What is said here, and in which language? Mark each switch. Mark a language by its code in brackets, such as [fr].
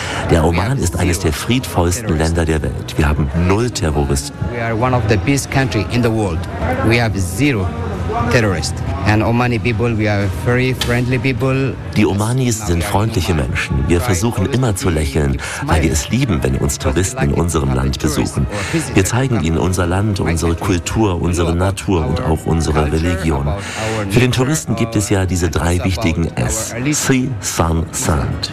[de] Der Oman ist eines der friedvollsten Länder der Welt. Wir haben 0 Terroristen. [en] We are one of the peace countries in the world. We have 0 terrorists. And Omani people, we are very friendly people. [de] Die Omanis sind freundliche Menschen. Wir versuchen immer zu lächeln, weil wir es lieben, wenn uns Touristen in unserem Land besuchen. Wir zeigen ihnen unser Land, unsere Kultur, unsere Natur und auch unsere Religion. Für den Touristen gibt es ja diese drei wichtigen S. [en] Sea, Sun, Sand.